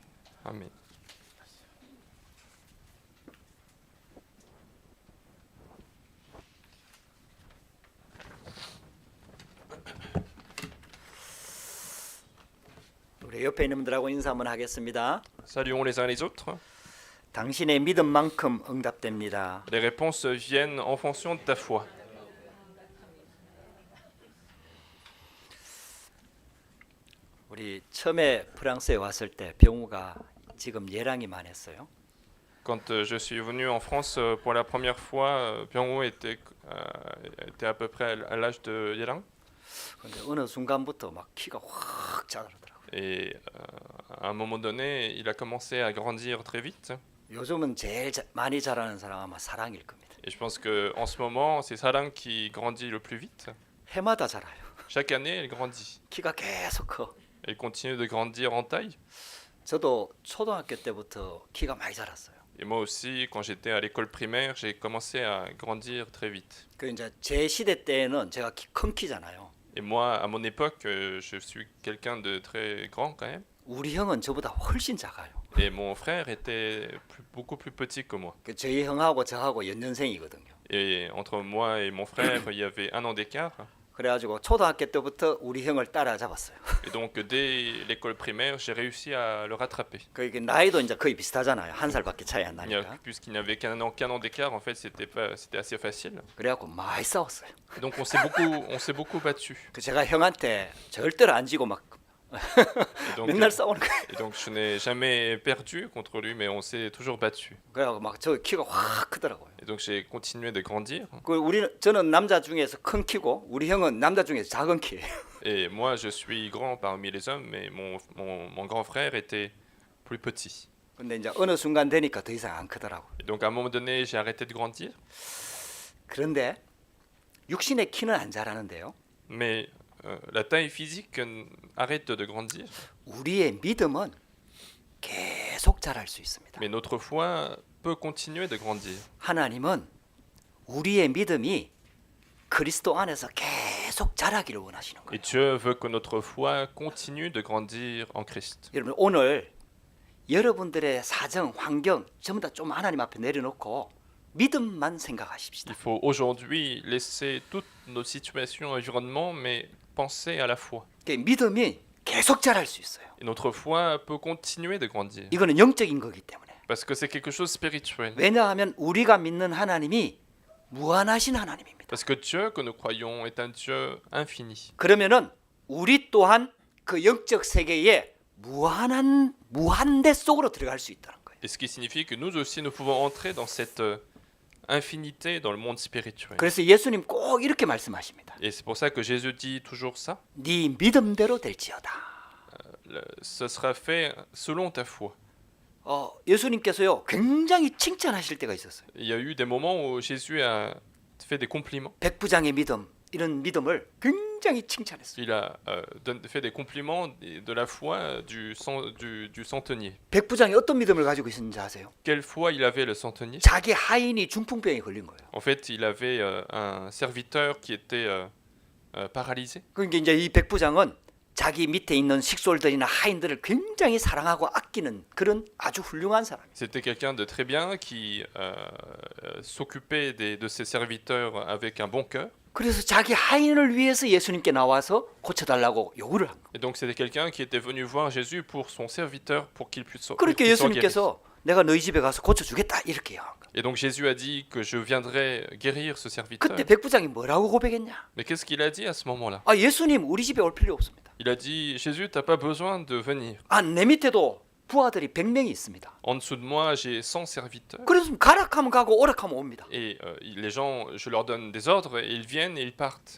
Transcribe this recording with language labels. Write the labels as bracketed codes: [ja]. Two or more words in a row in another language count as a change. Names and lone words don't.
[ko] 아멘. 우리 옆에 있는 분들하고 인사 한번 하겠습니다. [fr] Saluons les uns les autres. [ko] 당신의 믿음만큼 응답됩니다. [fr] Les réponses viennent en fonction de ta foi. [ko] 우리 처음에 프랑스에 왔을 때 병우가 지금 예랑이 많았어요. [fr] Quand je suis venu en France pour la première fois, Byung-ho était à peu près à l'âge de Yelang. [ko] 근데 어느 순간부터 막 키가 확 자라더라고요. [fr] Et à un moment donné, il a commencé à grandir très vite. [ko] 요즘은 제일 많이 자라는 사람 아마 사랑일 겁니다. [fr] Et je pense qu'en ce moment, c'est Sarang qui grandit le plus vite. [ko] 해마다 자라요. [fr] Chaque année, elle grandit. [ko] 키가 계속 커. [fr] Elle continue de grandir en taille. [ko] 저도 초등학교 때부터 키가 많이 자랐어요. [fr] Et moi aussi, quand j'étais à l'école primaire, j'ai commencé à grandir très vite. [ko] 그 이제 제 시대 때는 제가 큰 키잖아요. [fr] Et moi, à mon époque, je suis quelqu'un de très grand quand même. [ko] 우리 형은 저보다 훨씬 작아요. [fr] Et mon frère était beaucoup plus petit que moi. [ko] 그 저희 형하고 저하고 연년생이거든요. [fr] Et entre moi et mon frère, il y avait 1 an d'écart. [ko] 그래가지고 초등학교 때부터 우리 형을 따라잡았어요. [fr] Et donc, dès l'école primaire, j'ai réussi à le rattraper. [ko] 그 나이도 이제 거의 비슷하잖아요. 한 살밖에 차이 안 나니까. [fr] Puisqu'il n'y avait qu'un an d'écart, en fait, c'était assez facile. [ko] 그래갖고 많이 싸웠어요. [fr] Et donc, on s'est beaucoup battu. [ko] 그 제가 형한테 절대로 안 지고 막 [fr] Et donc, [ko] 맨날 싸우는 거예요. [fr] et donc, je n'ai jamais perdu contre lui, mais on s'est toujours battu. [ko] 그래갖고 막 저 키가 확 크더라고요. [fr] Et donc, j'ai continué de grandir. [ko] 그 저는 남자 중에서 큰 키고 우리 형은 남자 중에서 작은 키예요. [fr] Et moi, je suis grand parmi les hommes, mais mon grand frère était plus petit. [ko] 근데 이제 어느 순간 되니까 더 이상 안 크더라고. [fr] Et donc, à un moment donné, j'ai arrêté de grandir. [ko] 그런데 육신의 키는 안 자라는데요. [fr] Mais la taille physique arrête de grandir. [ko] 우리의 믿음은 계속 자랄 수 있습니다. [fr] Mais notre foi peut continuer de grandir. [ko] 하나님은 우리의 믿음이 그리스도 안에서 계속 자라기를 원하시는 거예요. [fr] Et Dieu veut que notre foi continue de grandir en Christ. [ko] 여러분 오늘 여러분들의 사정, 환경 전부 다 좀 하나님 앞에 내려놓고 믿음만 생각하십시다. [fr] Il faut aujourd'hui laisser toutes nos situations, environnements, mais penser à la foi. [ko] 믿음이 계속 자랄 수 있어요. [fr] Et notre foi peut continuer de grandir. [ko] 이거는 영적인 거기 때문에. [fr] Parce que c'est quelque chose de spirituel. [ko] 왜냐하면 우리가 믿는 하나님이 무한하신 하나님입니다. [fr] Parce que Dieu que nous croyons est un Dieu infini. [ko] 그러면은 우리 또한 그 영적 세계에 무한대 속으로 들어갈 수 있다는 거예요. [fr] Et ce qui signifie que nous aussi nous pouvons entrer dans cette infinité dans le monde spirituel. [ko] 그래서 예수님 꼭 이렇게 말씀하십니다. [fr] Et c'est pour ça que Jésus dit toujours ça. [ko] 네 믿음대로 될지어다. [fr] Ce sera fait selon ta foi. [ko] 예수님께서요 굉장히 칭찬하실 때가 있었어요. [fr] Il y a eu des moments où Jésus a fait des compliments. [ko] 백부장의 믿음 이런 믿음을 굉장히 칭찬했어요. [fr] Il a fait des compliments de la foi du centenier. [ko] 백부장이 어떤 믿음을 가지고 있었는지 아세요? [fr] Quelle foi il avait le centenier? [ko] 자기 하인이 중풍병에 걸린 거예요. [fr] En fait, il avait un serviteur qui était paralysé. [ko] 그러니까 이제 이 백부장은 자기 밑에 있는 식솔들이나 하인들을 굉장히 사랑하고 아끼는 그런 아주 훌륭한 사람이에요. [fr] C'était quelqu'un de très bien qui s'occupait de ses serviteurs avec un bon cœur. [ko] 그래서 자기 하인을 위해서 예수님께 나와서 고쳐달라고 요구를 한 거예요. [fr] Et donc c'était quelqu'un qui était venu voir Jésus pour son serviteur pour qu'il puisse [ko] 그렇게 예수님께서 내가 너희 집에 가서 고쳐주겠다 이렇게 한 거예요. [fr] Et donc Jésus a dit que je viendrai guérir ce serviteur. [ko] 그때 백부장이 뭐라고 고백했냐? [fr] Mais qu'est-ce qu'il a dit à ce moment-là? [ko] 예수님 우리 집에 올 필요 없습니다. [fr] Il a dit Jésus, t'as pas besoin de venir. [ko] 내 밑에도 부하들이 100명이 있습니다. [fr] En dessous de moi, j'ai 100 serviteurs. [ko] 그래서 가락하면 가고 오락하면 옵니다. [fr] Et les gens, je leur donne des ordres et ils viennent et ils partent.